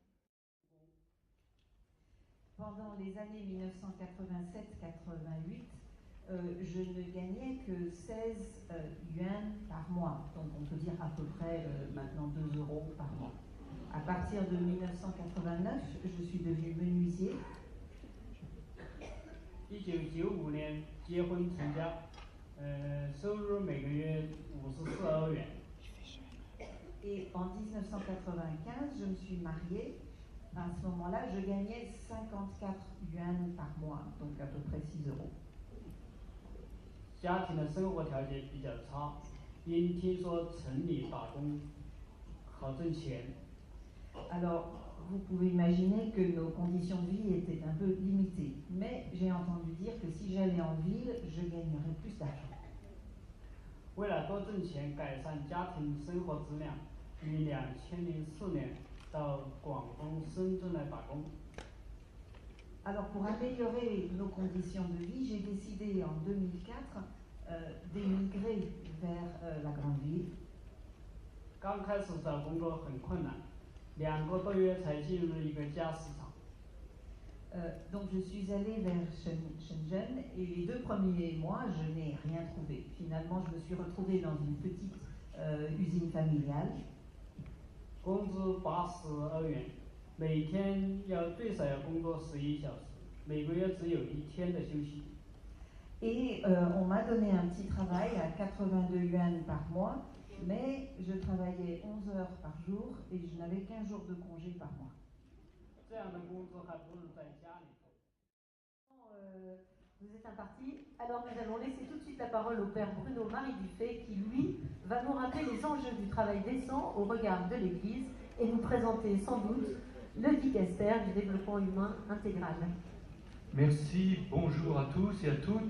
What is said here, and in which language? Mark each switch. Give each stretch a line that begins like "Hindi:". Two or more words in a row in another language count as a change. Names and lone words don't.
French: Pendant les années 1987-88, je ne gagnais que 16 yuan par mois, donc on peut dire à peu près maintenant 2 € par mois. À partir de 1989, je suis devenue menuisier.
Chinese: 1995 年结婚成家，收入每个月54欧元。
French: Et en 1995, je me suis mariée. À ce moment-là, je gagnais 54 yuan par mois, donc à peu près 6 €.
Chinese: 家庭的生活条件比较差，因听说城里打工好挣钱。
French: Alors, vous pouvez imaginer que nos conditions de vie étaient un peu limitées, mais j'ai entendu dire que si j'allais en ville, je gagnerais plus d'argent.
Chinese: 为了多挣钱，改善家庭生活质量，于2004年到广东、深圳来打工。
French: Alors, pour améliorer nos conditions de vie, j'ai décidé en 2004 d'émigrer vers la grande ville.
Chinese: 刚开始找工作很困难，2个多月才进入一个家私厂。
French: Donc je suis allée vers Shenzhen et les 2 premiers mois, je n'ai rien trouvé. Finalement, je me suis retrouvée dans une petite usine familiale.
Chinese: 工资82元，每天最少要工作11小时，每个月只有1天的休息。
French: Et on m'a donné un petit travail à 82 yuan par mois, mais je travaillais 11 heures par jour et je n'avais qu'1 jour de congé par mois.
Chinese: 这样的工资还不如在家里做。
French: Vous êtes imparti. Alors nous allons laisser tout de suite la parole au père Bruno Marie Dufay qui, lui, va nous rappeler les enjeux du travail décent au regard de l'Église et nous présenter sans doute le dicaster du développement humain intégral. Merci, bonjour à tous et à toutes.